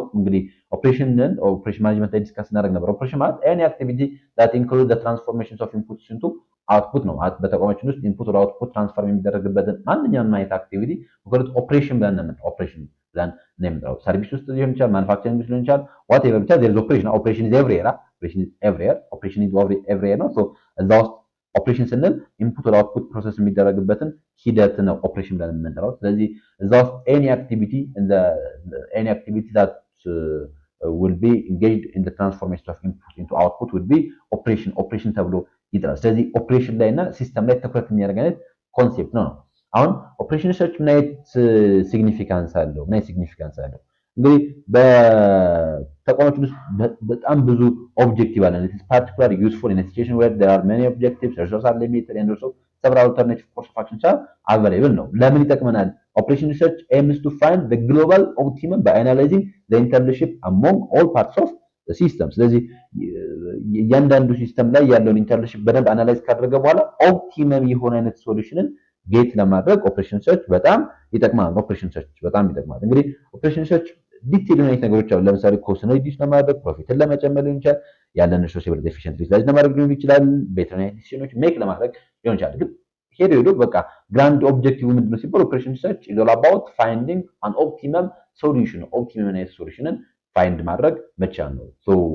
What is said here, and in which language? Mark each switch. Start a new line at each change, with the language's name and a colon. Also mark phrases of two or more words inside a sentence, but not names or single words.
Amharic: እንግዲህ ኦፕሬሽንን ኦፕሬሽን ማኔጅመንት ላይ ዲስከስ እናደርግ ነበር። ኦፕሬሽን ማለት
English: any activity that include the transformations of inputs into output
Amharic: ነው። በተቋማችን ውስጥ ኢንፑት ወደ አውትፑት ትራንስፈር የሚደረግበትን ማንኛውም አይነት አክቲቪቲ ወደ ኦፕሬሽን ብለን ነው ኦፕሬሽን ብለን ነው የምንጠራው። ሰርቪስ ውስጥ ሊሆን ይችላል፣ ማኑፋክቸሪንግ ውስጥ ሊሆን ይችላል፣ ዋትኤቨር ብቻ
English: there is operation. Operation is everywhere. Operation is everywhere
Amharic: ነው። ሶ እዛ ውስጥ ኦፕሬሽን ስንል ኢንፑት ወደ አውትፑት ፕሮሰስ የሚደረግበትን ሂደት ነው ኦፕሬሽን ብለን የምንጠራው። ስለዚህ እዛ ውስጥ
English: any activity that will be engaged in the transformation of input into output would be operation
Amharic: ተብሎ ይጠራል። ስለዚህ ኦፕሬሽን ላይ እና ሲስተም ላይ ትኩረት የሚያደርግ አይነት ኮንሴፕት ነው። አሁን ኦፕሬሽን ሪሰርች ምን አይነት ሲግኒፊካንስ አለው? እንግዲህ በተቋማችን ውስጥ በጣም ብዙ ኦብጀክቲቭ አለ።
English: it is particularly useful in a situation where there are many objectives, resources are limited and also several alternative course of actions are available
Amharic: ነው። ለምን ይጠቅመናል?
English: operation research aims to find the global optimum by analyzing the interrelationship among all parts of the system።
Amharic: ስለዚህ እያንዳንዱ ሲስተም ላይ ያለውን ኢንተርሌሽንሺፕ በደንብ አናላይዝ ካደረገ በኋላ ኦፕቲመም የሆነ አይነት ሶሉሽንን ጌት ለማድረግ ኦፕሬሽን ሪሰርች በጣም ይጠቅማል። እንግዲህ ኦፕሬሽን ሪሰርች ዲቴል የሆኑ ነገሮች አሉ። ለምሳሌ ኮስትን ሪዲዩስ ለማድረግ፣ ፕሮፊትን ለመጨመር ሊሆን ይችላል፣ ያለን ሪሶርስ የበለጠ ኤፊሽንት ዩቲላይዝ ለማድረግ ሊሆን ይችላል፣ ቤተር ዲሲዥኖች ሜክ ለማድረግ ሊሆን ይችላል። ግን ሄዶ በቃ ግራንድ ኦብጀክቲቭ ምንድነው ሲባል
English: operation research is all about finding an optimum solution፣
Amharic: ኦፕቲመም ሶሉሽንን ፋይንድ ማድረግ መቻል ነው። ሶ